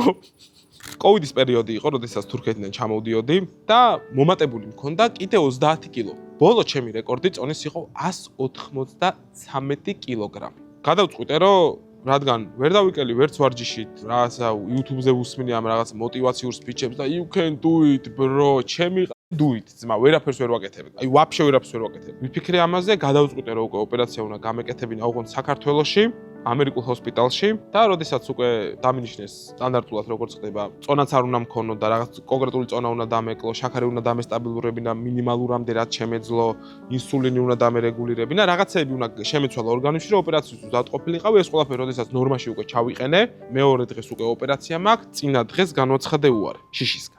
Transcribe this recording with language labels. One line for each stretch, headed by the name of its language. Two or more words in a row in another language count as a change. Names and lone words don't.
Georgian: კოვიდის პერიოდი იყო, როდესაც თურქეთიდან ჩამოვდიოდი და მომატებული მქონდა კიდე 30 კილო. ბოლო ჩემი რეკორდი წონის იყო 193 კილოგრამი. გადავწყვიტე, რომ რადგან ვერ დავიკელი ვერც ვარჯიშით, რაღაცა YouTube-ზე ვუსმინე ამ რაღაც мотивაციურ სპიჩებს და
English: you can do it bro,
Georgian: ჩემი
English: do it,
Georgian: ძმა, ვერაფერს ვერ ვაკეთებ. აი, ვაფშე ვერაფერს ვერ ვაკეთებ. ვიფიქრე ამაზე, გადავწყვიტე, რომ უკვე ოპერაცია უნდა გამეკეთებინა ოღონდ საქართველოში, ამერიკულ ჰოსპიტალში და როდესაც უკვე დამინიშნეს სტანდარტულად როგორც ხდება, წონაც არ უნდა მქონო და რაღაც კონკრეტული წონა უნდა დამეკლო, შაქარი უნდა დამესტაბილურებინა მინიმალურამდე რაც შემეძლო, ინსულინი უნდა დამერეგულირებინა, რაღაცეები უნდა შემეცვალა ორგანიზმში, რომ ოპერაციის უზად ყოფილიყავი, ეს ყველაფერი როდესაც ნორმაში უკვე ჩავიყენე, მეორე დღეს უკვე ოპერაცია მაქვს, წინა დღეს განვაცხადე უარი შიშისგან.